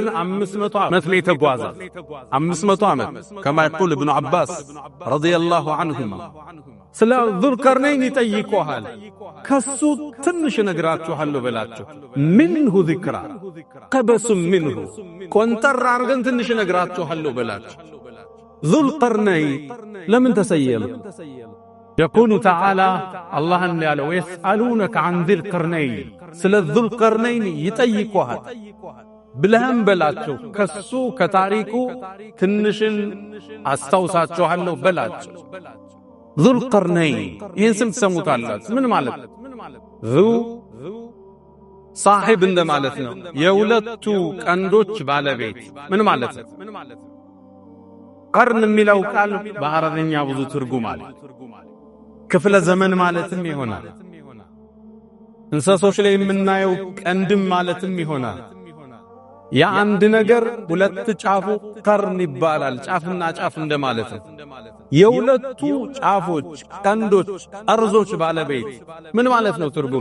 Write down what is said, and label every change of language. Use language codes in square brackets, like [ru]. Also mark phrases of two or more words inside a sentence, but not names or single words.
[am] 500 ዓመት ላይ ተጓዘ። 500 ዓመት [ar] كما يقول [am] ኢብኑ አባስ [ar] رضي الله عنهما። [am] ስለ ዙል ቀርነይን ይጠይቁሃል። ከሱ ትንሽ ነግራችኋለሁ በላቸው። [ar] منه ذكرا قبسم منه፣ [am] ቆንጠር አርገን ትንሽ ነግራችኋለሁ በላቸው። ዙል ቀርነይን ለምን ተሰየመ? [ar] يقول تعالى الله قال ويسألونك عن ذي القرنين، [am] ስለ ذو القرنين ይጠይቁሃል ብለህም በላቸው። ከሱ ከታሪኩ ትንሽን አስታውሳችኋለሁ በላቸው። ذو القرنين ይህን ስም ትሰሙታላችሁ። ምን ማለት ነው? [ar] ذو صاحب [am] እንደማለት ነው። የሁለቱ ቀንዶች ባለቤት ምን ማለት ነው? ቀርን የሚለው ቃል በአረብኛ ብዙ ትርጉም አለ። ክፍለ ዘመን ማለትም ይሆናል። እንስሶች ላይ የምናየው ቀንድም ማለትም ይሆናል። የአንድ ነገር ሁለት ጫፉ ቀርን ይባላል። ጫፍና ጫፍ እንደማለት ነው። የሁለቱ ጫፎች ቀንዶች ጠርዞች ባለቤት ምን ማለት ነው ትርጉሙ?